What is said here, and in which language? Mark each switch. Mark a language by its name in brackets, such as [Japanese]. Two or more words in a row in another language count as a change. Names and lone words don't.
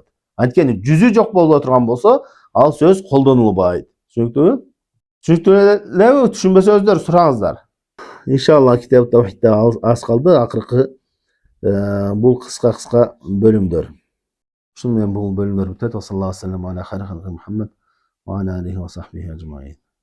[Kyrgyz] Анткени жүзү жок боло турган болсо, ал сөз колдонулбайт. Түшүнүктүбү? Түшүнүктүбү? Түшүнбөсөңүздөр сураңыздар. Иншалла китеп Тавхидте аз калды, акыркы бул кыска бөлүмдөр. Ушуну менен бул бөлүмдөр бүтөт. [Arabic] صلى الله عليه وسلم على خير خلقه محمد وعلى آله وصحبه أجمعين.